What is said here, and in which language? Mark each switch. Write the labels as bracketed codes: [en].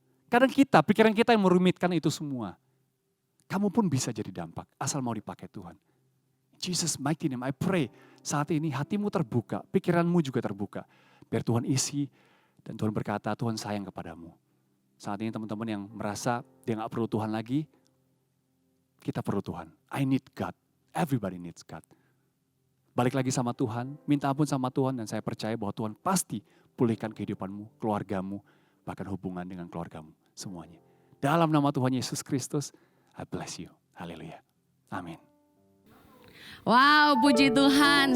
[id] Kadang pikiran kita yang merumitkan itu semua. Kamu pun bisa jadi dampak, asal mau dipakai Tuhan. [en] Jesus mighty name, I pray [id] saat ini hatimu terbuka, pikiranmu juga terbuka. Biar Tuhan isi dan Tuhan berkata, Tuhan sayang kepadamu. Saat ini teman-teman yang merasa dia gak perlu Tuhan lagi, kita perlu Tuhan. [en] I need God, everybody needs God. [id] Balik lagi sama Tuhan, minta ampun sama Tuhan dan saya percaya bahwa Tuhan pasti pulihkan kehidupanmu, keluargamu, bahkan hubungan dengan keluargamu, semuanya. Dalam nama Tuhan Yesus Kristus, [en] I bless you. [id] Haleluya. Amin. Wow, puji Tuhan.